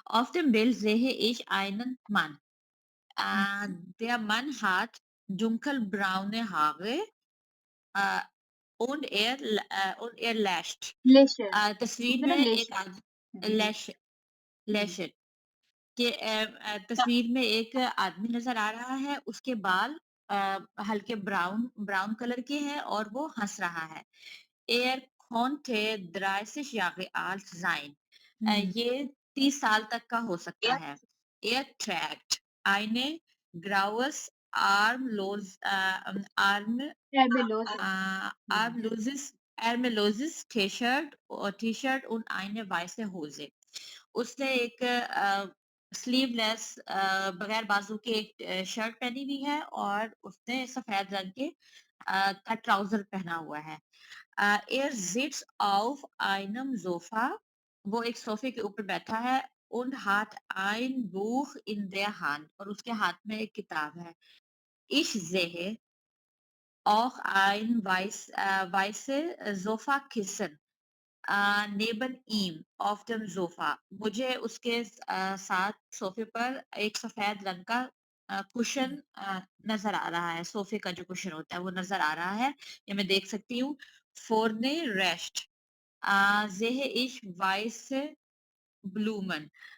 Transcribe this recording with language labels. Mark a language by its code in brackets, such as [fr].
[de] Auf dem Bild sehe ich einen Mann. Der Mann hat dunkelbraune Haare äh, und er lässt. लेशर [hi] तस्वीर इसमें ना में एक lesser जी, जी। लैश लैशर कि तस्वीर में एक आदमी नजर आ रहा है, उसके बाल हल्के ब्राउन ब्राउन कलर के हैं और वो हंस रहा है। [de] Er konnte 30 Jahre alt sein. [hi] ये 30 साल तक का हो सकता है। [de] Er trägt eine graues arm एर्मेलोस armloses T-Shirt und eine weiße Hose. [hi] उसने एक स्लीवलेस बगैर बाजू के एक शर्ट पहनी हुई है और उसने सफेद रंग के का ट्राउजर पहना हुआ है। [de] Er sitzt auf einem Sofa. [hi] वो एक सोफे के ऊपर बैठा है [de] und hat ein Buch in der Hand [hi] और उसके हाथ में एक किताब है। [de] Ich sehe auch ein weiße Sofakissen neben ihm auf dem Sofa. [hi] मुझे उसके साथ सोफे पर एक सफेद रंग का कुशन नजर आ रहा है। सोफे का जो कुशन होता है वो नजर आ रहा है। ये मैं देख सकती हूँ। [de] Vorne rechts sehe ich weiße Blumen.